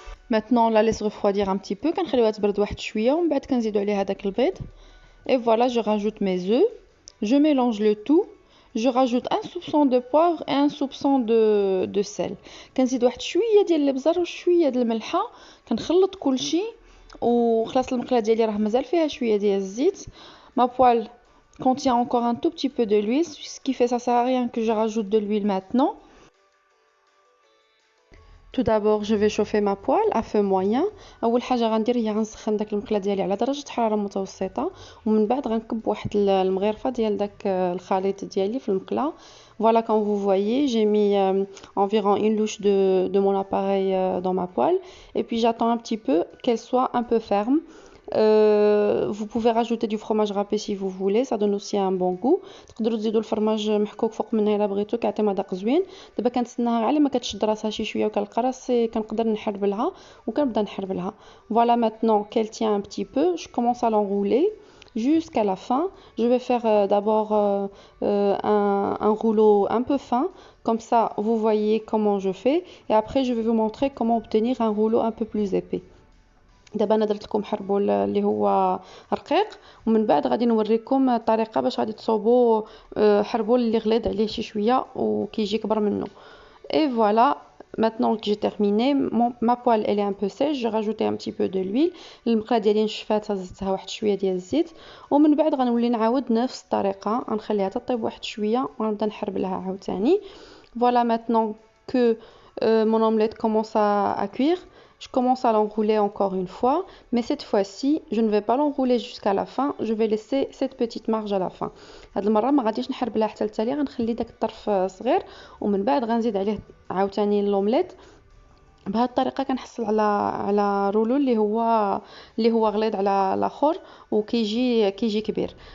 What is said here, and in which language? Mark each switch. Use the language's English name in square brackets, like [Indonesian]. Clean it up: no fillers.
[French] Maintenant on la laisse refroidir un petit peu, [Arabic] كنخليوها تبرد واحد شويه ومن بعد كنزيدو عليها داك البيض. [French] Et voilà, je rajoute mes œufs, je mélange le tout, je rajoute un soupçon de poivre et un soupçon de sel. [Arabic] كنزيد واحد شويه ديال الابزار وشويه ديال الملحه, كنخلط كلشي وخلاص المقله ديالي راه مازال فيها شويه ديال الزيت. [French] Ma poêle contient encore un tout petit peu de l'huile, ce qui fait ça sert à rien que je rajoute de l'huile maintenant. Tout d'abord, je vais chauffer ma poêle à feu moyen. [Arabic] اول حاجه غندير هي غنسخن داك المقله ديالي على درجه حراره متوسطه, ومن بعد غنكب واحد المغرفه ديال داك الخليط ديالي في المقله. [French] Voilà, comme vous voyez, j'ai mis environ une louche de mon appareil dans ma poêle, et puis j'attends un petit peu qu'elle soit un peu ferme. Vous pouvez rajouter du fromage râpé si vous voulez, ça donne aussi un bon goût. [Arabic] تقدروا تزيدوا الفرماج محكوك فوق منها الا بغيتو, كيعطي مذاق زوين. دابا كنتسناها على ما كتشد راسها شي شويه وكنلقى كنقدر نحربلها وكنبدا نحربلها. [French] Voilà, maintenant qu'elle tient un petit peu, je commence à l'enrouler jusqu'à la fin. Je vais faire d'abord un rouleau un peu fin, comme ça vous voyez comment je fais, et après je vais vous montrer comment obtenir un rouleau un peu plus épais. [Arabic] دابا انا درت لكم حربول اللي هو رقيق, ومن بعد غادي نوريكم الطريقه باش غادي تصوبوا حربول اللي غليظ عليه شي شويه وكيجي كبر منه. [French] Et voilà, maintenant que j'ai terminé, ma poêle elle est un peu sèche, j'ai rajouté un petit peu de l'huile. [Arabic] المقله ديالي نشفات, زدتها واحد شويه ديال الزيت, ومن بعد غنولي نعاود نفس الطريقه, غنخليها تطيب واحد شويه ونبدا نحربلها عاوتاني. [French] Voilà, maintenant que mon omelette commence à cuire, je commence à l'enrouler encore une fois, mais cette fois-ci, je ne vais pas l'enrouler jusqu'à la fin, je vais laisser cette petite marge à la fin. [Arabic] هاد المره ما غاديش نحربلها حتى لتالي, غنخلي داك الطرف صغير ومن بعد غنزيد عليه عاوتاني اللومليت. بهذه الطريقه كنحصل على رولو اللي هو غليظ على الاخر وكيجي كبير.